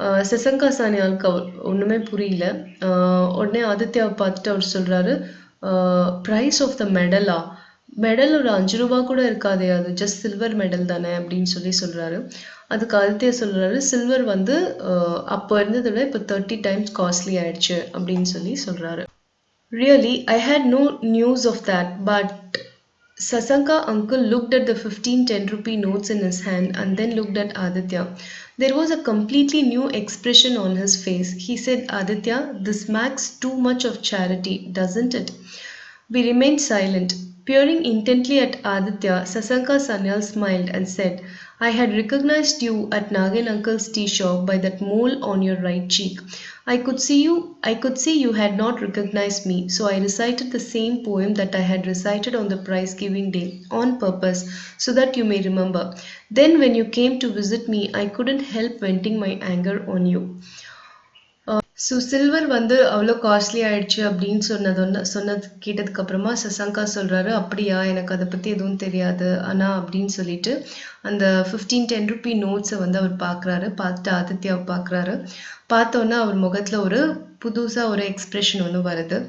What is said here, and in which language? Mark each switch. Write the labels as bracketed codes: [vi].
[ta] சசங்கா சானியாலுக்கு ஒண்ணுமே புரியல. உடனே ஆதித்யாவை பார்த்துட்டு அவர் சொல்றாரு, [en] prize of the மெடலா, [ta] மெடல் ஒரு 5 ரூபா கூட இருக்காதே, அது ஜஸ்ட் சில்வர் மெடல் தானே அப்படின்னு சொல்றாரு. அதுக்கு ஆதித்யா சொல்றாரு, சில்வர் வந்து அப்போ இருந்ததை விட இப்போ [en] 30 times [ta] காஸ்ட்லி ஆயிடுச்சு அப்படின்னு சொல்றாரு. [en] Really, I had no news of that, but Sasanka uncle looked at the 15 10 rupee notes in his hand and then looked at Aditya. There was a completely new expression on his face. He said, Aditya, this smacks too much of charity, doesn't it? We remained silent. Peering intently at Aditya, Sasanka Sanyal smiled and said, I had recognized you at Nagin uncle's tea shop by that mole on your right cheek. I could see you had not recognized me, so I recited the same poem that I had recited on the prize giving day, on purpose, so that you may remember. Then when you came to visit me, I couldn't help venting my anger on you. [ta] So silver வந்து அவ்வளோ costly ஆயிடுச்சு அப்படின்னு சொன்னது கேட்டதுக்கு அப்புறமா சசங்கா சொல்றாரு, அப்படியா, எனக்கு அதை பத்தி எதுவும் தெரியாது ஆனா அப்படின்னு சொல்லிட்டு அந்த 15 [en] 10 rupee [ta] நோட்ஸை வந்து அவர் பார்த்துட்டு ஆதித்யாவை பார்க்குறாரு. பார்த்தோன்னே அவர் முகத்துல ஒரு புதுசா ஒரு எக்ஸ்பிரஷன் ஒன்று வருது.